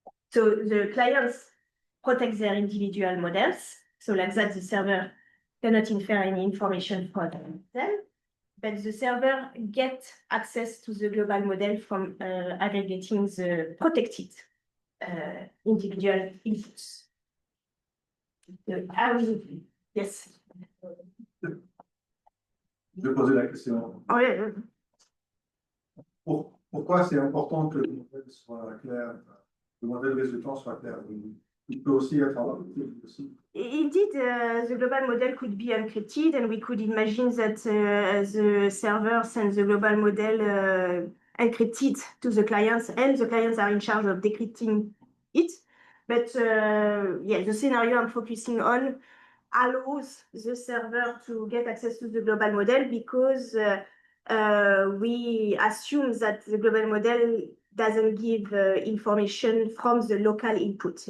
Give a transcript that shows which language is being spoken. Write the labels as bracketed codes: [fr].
[en] So the clients protect their individual models, so like that the server cannot infer any information from them, but the server gets access to the global model from aggregating the protected individual inputs. Yes. [fr] Je vais poser la question. [en] Oh, yeah. [fr] Pourquoi c'est important que le modèle soit clair, le modèle résultant soit clair? Il peut aussi être encrypté aussi. [en] Indeed, the global model could be encrypted, and we could imagine that the server sends the global model encrypted to the clients, and the clients are in charge of decrypting it. But yeah, the scenario I'm focusing on allows the server to get access to the global model because we assume that the global model doesn't give information from the local input.